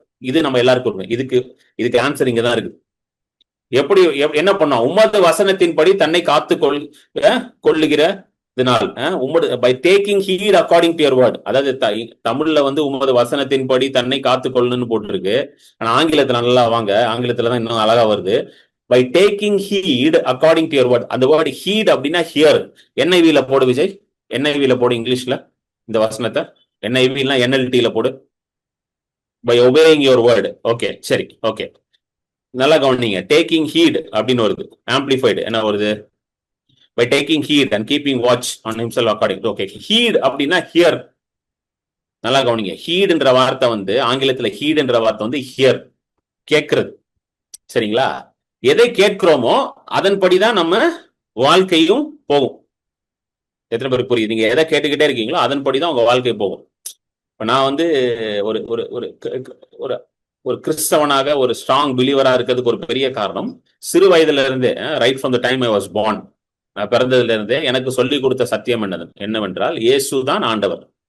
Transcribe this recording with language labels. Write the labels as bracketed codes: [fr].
[ta] இது நம்ம எல்லாருக்கும் இருக்கு. இதுக்கு ஆன்சர் இங்கதான் இருக்கு. எப்படி என்ன பண்ணோம்? உமது வசனத்தின்படி தன்னை காத்து கொள்ளுகிறதுனால், [en] By taking heed according to your word. [ta] அதாவது தமிழ்ல உமது வசனத்தின்படி தன்னை காத்து கொள்ளுன்னு போட்டிருக்கு. ஆனா ஆங்கிலத்துல நல்லா வாங்க, ஆங்கிலத்துலதான் இன்னும் அழகா வருது. [en] By taking heed according to your word. அந்த word heed அப்படின்னா hear. [ta] NIV-ல போடு விஜய், NIV-ல போடு இங்கிலீஷ்ல இந்த வசனத்தை. [en] NIV-ல NLT-ல போடு. By obeying your word. [ta] Okay, சரி, ஓகே, நல்லா கவனிங்க. taking heed அப்படின்னு வருது, amplified என்ன வருது? [en] By taking heed and keeping watch on himself according. [ta] Okay, heed அப்படின்னா hear. நல்லா கவனிங்க. heedன்ற வார்த்தை ஆங்கிலத்துல heedன்ற வார்த்தை hear, கேட்கிறது. சரிங்களா? எதை கேட்கிறோமோ அதன்படிதான் நம்ம வாழ்க்கையும் போகும். எத்தனை பேருக்கு புரியுது? நீங்க எதை கேட்டுக்கிட்டே இருக்கீங்களோ அதன்படிதான் உங்க வாழ்க்கை போகும். இப்ப நான் ஒரு ஒரு ஒரு கிறிஸ்தவனாக ஒரு ஸ்ட்ராங் பிலீவரா இருக்கிறதுக்கு ஒரு பெரிய காரணம், சிறு வயதுல இருந்தே, [en] right from the time I was born, [ta] நான் பிறந்ததுல இருந்தே எனக்கு சொல்லி கொடுத்த சத்தியம் என்னவென்றால் இயேசுதான் ஆண்டவர்.